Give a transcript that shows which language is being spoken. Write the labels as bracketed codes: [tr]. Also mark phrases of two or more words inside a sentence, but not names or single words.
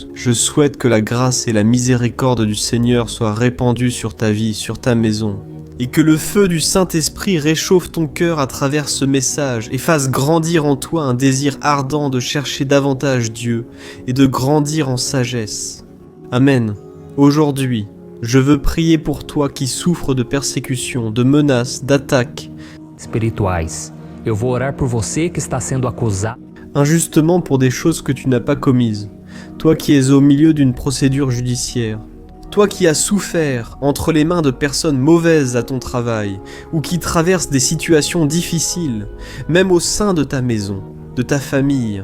[fr] Je souhaite que la grâce et la miséricorde du Seigneur soient répandues sur ta vie, sur ta maison, et que le feu du Saint-Esprit réchauffe ton cœur à travers ce message et fasse grandir en toi un désir ardent de chercher davantage Dieu et de grandir en sagesse. Amen. Aujourd'hui, je veux prier pour toi qui souffres de persécutions, de menaces, d'attaques espirituais. [pt] Eu vou orar por você que está sendo acusado [fr] injustement pour des choses que tu n'as pas commises, toi qui es au milieu d'une procédure judiciaire, toi qui as souffert entre les mains de personnes mauvaises à ton travail, ou qui traversent des situations difficiles, même au sein de ta maison, de ta famille.